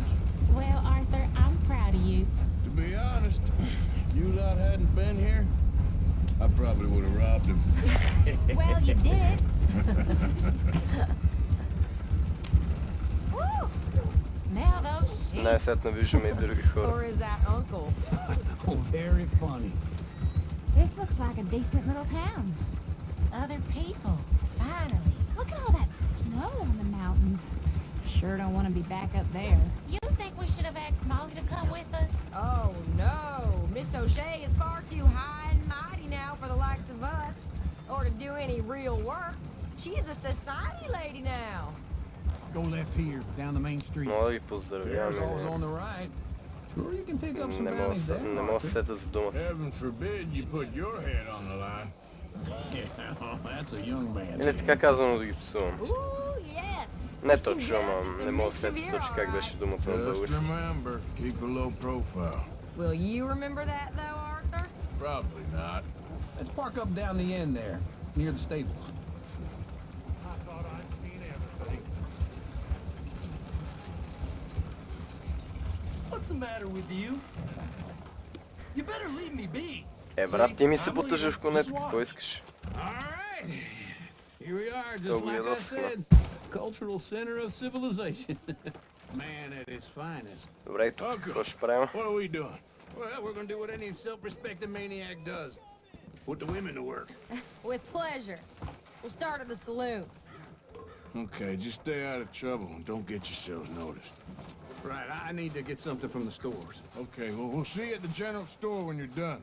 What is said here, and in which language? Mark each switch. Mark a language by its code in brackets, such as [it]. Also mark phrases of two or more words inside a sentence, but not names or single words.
[en] Well, Arthur, I'm proud of you. To be honest, if you lot hadn't been here, I probably would have robbed him. Well, you did it. Woo! Smell those sheep. [bg] Най-сетне виждаме и други хора. [en] Or is that uncle? Oh, very funny. This looks like a decent little town. Other people, finally. Look at all that snow on the mountains. Sure don't want to be back up there. You think we should have asked Molly to come with us? Oh, no. Miss O'Shea is far too high and mighty now for the likes of us. Or to do any real work. She's a society lady now. Go left here, down the main street. [bg] Мога да ги [en] There's [bg] поздравяваме. [en] always on the right. Sure, you can pick up some [bg] Не мога [en] bounties there. [bg] не мога да се сета за думата. [en] Heaven forbid you put your head on the line. Yeah, that's a young man. [bg] Или така казано да ги псувам. [en] Ooh, yes. [bg] Не точно, ама не мога да се сета точно как беше думата на [en] Just [bg] български. [en] remember, keep a low profile. Will you remember that, though, Arthur? Probably not. Let's park up down the end there, near the stables. I thought I'd seen everything. What's the matter with you? You better leave me be. [bg] Брат, ти ми се потъжа в конете, какво искаш? [en] All right. Here we are, [bg] То [en] just [bg] го [en] like I [bg] ядосахме. [en] said. Cultural center of civilization. Man at his finest. [bg] Добре, и тук какво ще правим? [en] What are we doing? Well, we're gonna do what any self-respecting maniac does. Put the women to work. With pleasure. We'll start at the saloon. Okay, just stay out of trouble and don't get yourselves noticed. Right, I need to get something from the stores. Okay, well, we'll see you at the general store when you're done.